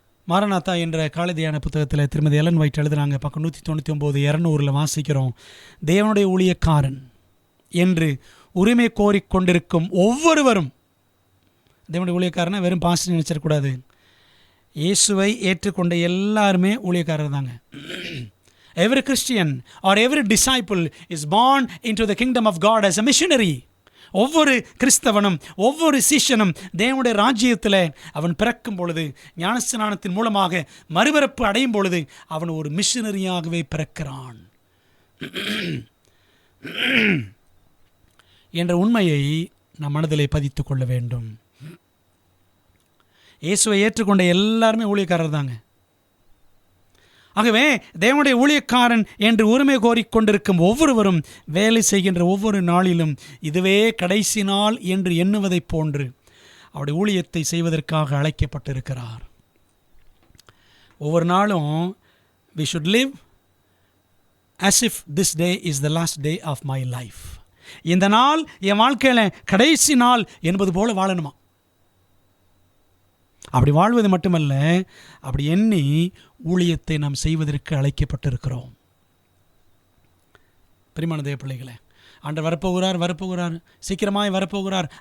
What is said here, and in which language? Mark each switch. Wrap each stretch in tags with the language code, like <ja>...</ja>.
<ta>மாரநாத்தா என்ற காலதியான புத்தகத்தில் திருமதி எலன் ஒயிட் எழுதுகிறாங்க. பக்கம் 199 200 வாசிக்கிறோம். தேவனுடைய ஊழியக்காரன் என்று உரிமை கோரிக்கொண்டிருக்கும் ஒவ்வொருவரும், தேவனுடைய ஊழியக்காரனை வெறும் பாஸ்டர் நினைச்சிடக்கூடாது, இயேசுவை ஏற்றுக்கொண்ட எல்லாருமே ஊழியக்காரர் தாங்க.</ta> <en>Every Christian or every disciple is born into the kingdom of God as a missionary.</en> <ta>ஒவ்வொரு கிறிஸ்தவனும் ஒவ்வொரு சீஷனும் தேவனுடைய ராஜ்யத்தில் அவன் பிறக்கும் பொழுது, ஞானஸ்நானத்தின் மூலமாக மறுபிறப்பு அடையும் பொழுது அவன் ஒரு மிஷனரியாகவே பிறக்கிறான் என்ற உண்மையை நம் மனதிலே பதித்து கொள்ள வேண்டும். இயேசுவை ஏற்றுக்கொண்ட எல்லாருமே ஊழியக்காரர் தாங்க. ஆகவே தேவனுடைய ஊழியக்காரன் என்று உரிமை கோரிக்கொண்டிருக்கும் ஒவ்வொருவரும் வேலை செய்கின்ற ஒவ்வொரு நாளிலும் இதுவே கடைசி நாள் என்று எண்ணுவதைப் போன்று அவருடைய ஊழியத்தை செய்வதற்காக அழைக்கப்பட்டிருக்கிறார். ஒவ்வொரு நாளும்</ta> <en>we should live as if this day is the last day of my life.</en> <ta>இந்த நாள் என் வாழ்க்கையில் கடைசி நாள் என்பது போல வாழணுமா? அப்படி வாழ்வது மட்டுமல்ல, அப்படி எண்ணி ஊழியத்தை நாம் செய்வதற்கு அழைக்கப்பட்டிருக்கிறோம். பிரியமான தேவ பிள்ளைகளே, ஆண்டவர் வரப்போகிறார், சீக்கிரமாய் வரப்போகிறார்.</ta>